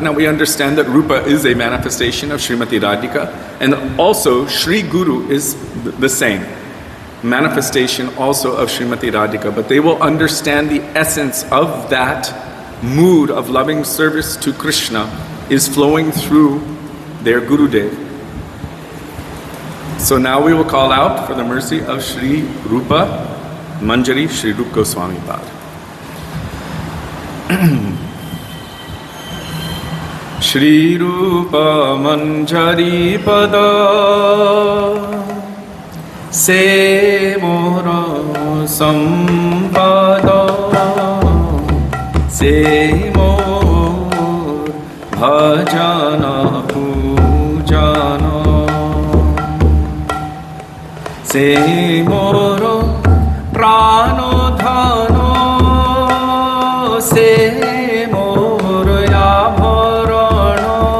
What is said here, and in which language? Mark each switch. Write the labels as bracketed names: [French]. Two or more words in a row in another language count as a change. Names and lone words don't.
[English] Now we understand that Rupa is a manifestation of Srimati Radhika, and also Sri Guru is the same manifestation also of Srimati Radhika. But they will understand the essence of that mood of loving service to Krishna is flowing through their Gurudev. So now we will call out for the mercy of Sri Rupa Manjari Sri Rupa Goswami Pad. [Bangla] শ্রী রূপ মঞ্জরী পদ, সে মোর সম্পদ, সে মোর ভজন পূজন, সে মোর প্রাণ ধন, সে মোর আভরণ,